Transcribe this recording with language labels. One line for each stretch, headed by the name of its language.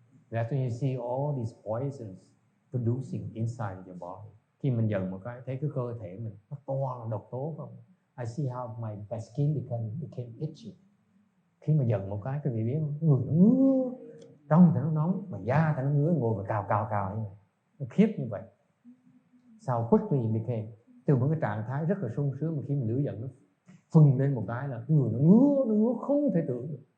English: That's when you see all these poisons producing inside your body.
Vietnamese: Khi mình giận một cái, thấy cái cơ thể mình nó to là độc tố không?
English: I see how my skin became itchy.
Vietnamese: Khi mà giận một cái, quý vị biết không? Người nó ngứa, trong thì nó nóng, mà da thì nó ngứa, ngồi và cào như vậy. Nó khiếp như vậy. Sao
English: quickly became,
Vietnamese: từ một cái trạng thái rất là sung sướng, mà khi mình lửa giận nó phừng lên một cái là người nó ngứa không thể tưởng được.